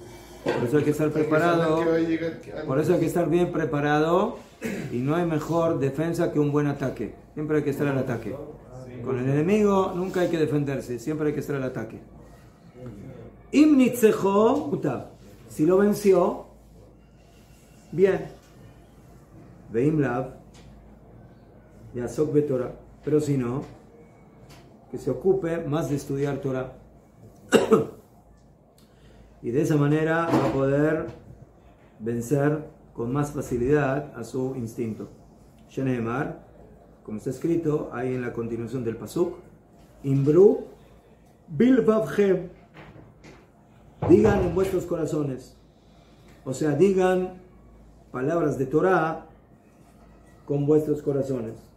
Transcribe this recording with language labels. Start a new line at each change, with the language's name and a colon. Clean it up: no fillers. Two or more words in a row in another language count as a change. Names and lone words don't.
Spanish: Por eso hay que estar preparado. Por eso hay que estar bien preparado y no hay mejor defensa que un buen ataque. Siempre hay que estar al ataque. Con el enemigo nunca hay que defenderse, siempre hay que estar al ataque.
Hebrew: אם נצחו,
Spanish: si lo venció, bien.
Hebrew: ואם לאו, יעסוק בתורה.
Spanish: Pero si no, que se ocupe más de estudiar Torah. Y de esa manera va a poder vencer con más facilidad a su instinto. Sheneemar, como está escrito ahí en la continuación del pasuk,
Hebrew: אמרו בלבבכם,
Spanish: digan en vuestros corazones, o sea, digan palabras de Torah con vuestros corazones.